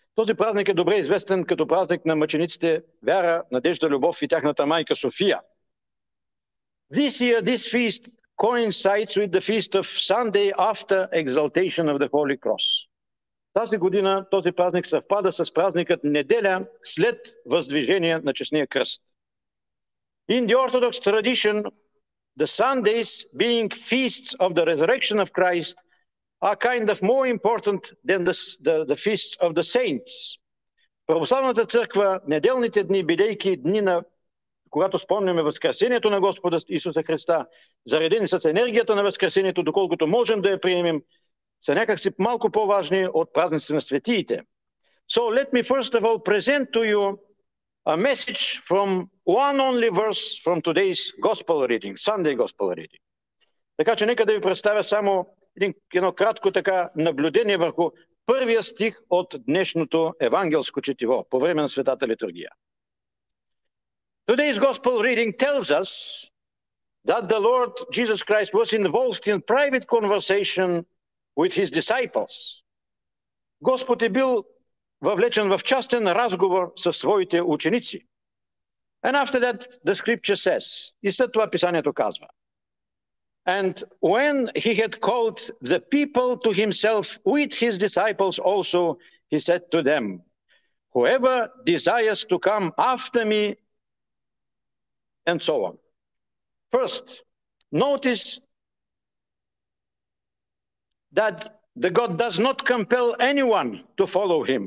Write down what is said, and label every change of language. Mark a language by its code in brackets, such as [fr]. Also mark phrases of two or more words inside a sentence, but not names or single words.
[bg] Този празник е добре известен като празник на мъчениците Вяра, Надежда, Любов и тяхната майка София. [en] This year, this feast coincides with the feast of Sunday after exaltation of the Holy Cross. [bg] Тази година този празник съвпада с празникът неделя след въздвижение на честния кръст. [en] In the Orthodox tradition, the Sundays, being feasts of the resurrection of Christ, are kind of more important than the feasts of the saints. [bg] В православната църква неделните дни, бидейки дни на когато спомняме възкресението на Господа Исуса Христа, заредени с енергията на възкресението, доколкото можем да я приемем, са някакси малко по-важни от празниците на светиите. [en] So let me first of all present to you a message from one only verse from today's gospel reading, Sunday gospel reading. [bg] Така че нека да ви представя само едно кратко така наблюдение върху първия стих от днешното евангелско четиво по време на Светата литургия. [en] Today's gospel reading tells us that the Lord Jesus Christ was involved in private conversation with his disciples. [bg] Господ е бил въвлечен в частен разговор със своите ученици. [en] And after that, the scripture says, [bg] и след това писанието казва, [en] and when he had called the people to himself with his disciples also, he said to them, whoever desires to come after me, and so on. First, notice that the God does not compel anyone to follow him.